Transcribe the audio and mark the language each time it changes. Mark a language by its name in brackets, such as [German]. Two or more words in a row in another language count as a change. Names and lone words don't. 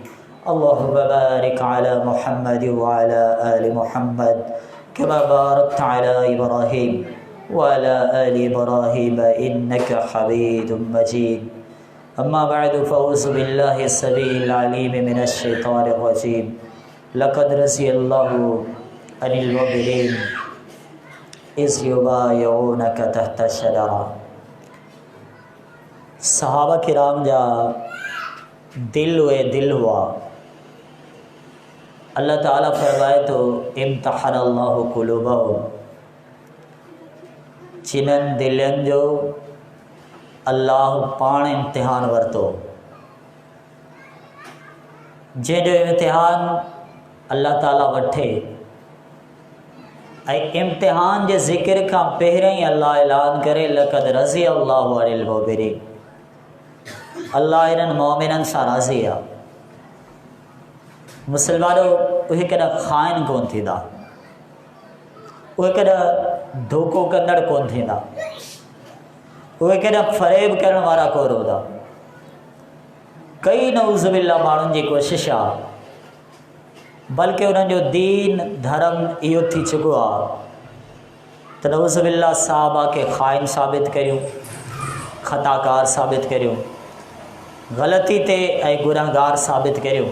[Arabic] اللهم بارك على محمد وعلى آل محمد كما باركت على إبراهيم وعلى آل إبراهيم إنك حميد مجيد. أما بعد فأعوذ بالله السميع العليم من الشيطان الرجيم. لقد رضي الله عن المؤمنين إذ يبايعونك تحت الشجرة. [Sindhi] सहाबा किराम जा दिल हुए दिल हुआ। अल्लाह ताला फरमाए तो [Arabic] امتحن الله قلوبهم, [Sindhi] जिन्हनि दिलनि जो अल्लाह पाण इम्तिहान वरितो। जंहिंजो इम्तिहान अल्लाह ताला वठे ऐं इम्तिहान जे ज़िक्र खां पहिरियों ही अल्लाह ऐलान करे [Arabic] لقد رضي الله عن المؤمنين, [Sindhi] अल्लाह इन्हनि मोमिननि सां राज़ी आहे। मुसलमानो उहे कॾहिं ख़ाइन कोन थींदा, उहे कॾहिं धोखो कंदड़ कोन थींदा, उहे केॾा फ़रेब करण वारा कोर हूंदा। कई नऊज़ुबिल्ला माण्हुनि जी कोशिशि आहे, बल्कि उन्हनि जो दीन धर्म इहो थी चुको आहे त नऊज़ुबिल्ला साहबा खे ख़ाइन साबित करियूं, ख़ताकार साबित करियूं, ग़लती ते ऐं गुनहगार साबित करियूं।